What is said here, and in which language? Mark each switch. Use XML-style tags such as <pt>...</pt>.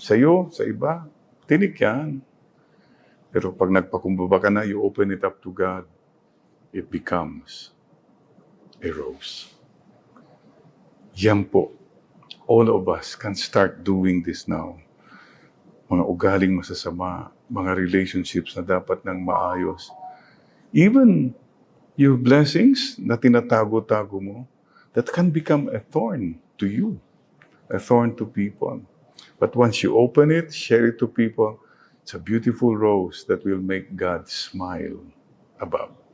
<tl>Sa'yo, sa iba, tinik yan. Pero pag nagpakumbaba ka na,</tl> <en>you open it up to God, it becomes a rose.</en> <tl>Yan po.</tl> <en>All of us can start doing this now.</en> <tl>Mga ugaling masasama, mga relationships na dapat nang maayos.</tl> <en>Even your blessings</en> <tl>na tinatago-tago mo,</tl> <en>that can become a thorn to you, a thorn to people. But once you open it, share it to people, it's a beautiful rose that will make God smile above.</en>